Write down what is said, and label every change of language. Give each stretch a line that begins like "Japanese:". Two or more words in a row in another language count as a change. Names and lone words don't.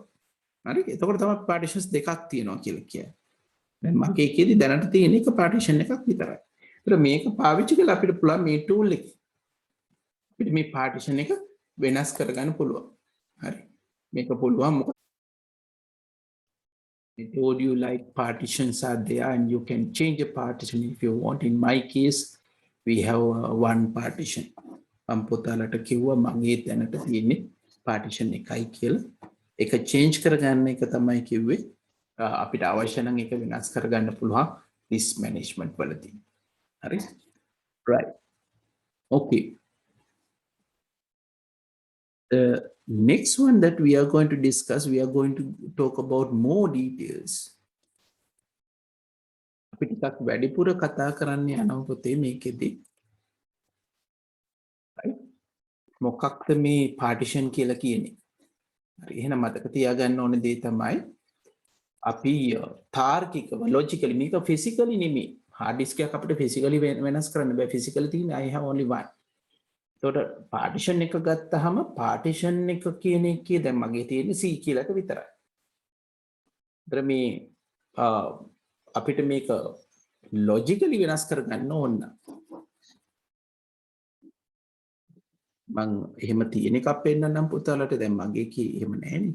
Sinhala: හරි. එතකොට තමයි partitions දෙකක් තියෙනවා කියලා කියන්නේ. දැන් මගේ එකේදී දැනට තියෙන එක partition එකක් විතරයි. මේක පාවිච්චි කරලා අපිට පුළුවන් මේ tool එක අපිට මේ partition එක වෙනස් කරගන්න පුළුවන්. හරි. මේක පුළුවන් මොකද
English: I told you like partitions are there and you can change a partition if you want. In my case, we have one partition.
Sinhala: මම පුතාලට කිව්වා මගේ තැනට තියෙන්නේ partition එකයි කියලා. ඒක change කරගන්න එක තමයි කිව්වේ. අපිට අවශ්‍ය නම් ඒක වෙනස් කරගන්න පුළුවන්
English: disk management
Sinhala: වලදී. හරි?
English: Right. Okay. The next one that we are going to discuss, we are going to talk about more details.
Sinhala: අපි ටිකක් වැඩිපුර කතා කරන්න යනවා පුතේ මේකෙදි. right? මොකක්ද මේ partition කියලා කියන්නේ? හරි එහෙනම් මතක තියාගන්න ඕනේ දේ තමයි අපි තාර්කිකව logically මේක physically නෙමෙයි.
English: hard disk
Sinhala: එකක් අපිට physically වෙනස් කරන්න බෑ. physically තියෙන
English: I have only one.
Sinhala: එතකොට partition එක ගත්තාම partition එක කියන එකේ දැන් මගේ තියෙන්නේ C කියලා එක විතරයි. ඒතර මේ අපිට මේක logically වෙනස් කරගන්න ඕන. මං එහෙම තියෙන එකක් පෙන්නන්නම් පුතාලට දැන් මගේ කී එහෙම නැහැනේ.